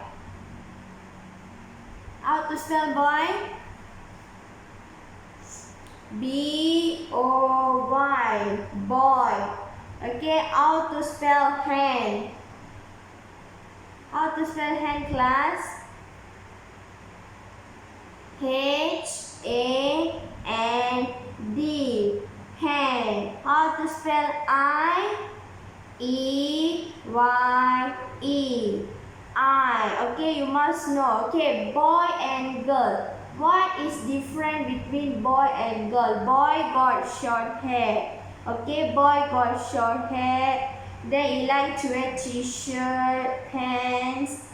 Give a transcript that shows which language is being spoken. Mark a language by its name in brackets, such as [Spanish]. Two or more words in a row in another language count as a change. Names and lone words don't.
[English] How to spell boy? B-O-Y, boy. Okay, how to spell hand? How to spell hand, class? H-A-N-D, hand. How to spell I? E-Y-E, eye. Okay, you must know. Okay, boy and girl. What is different between boy and girl? Boy got short hair. Okay, boy got short hair. Then he like to wear t-shirt, pants.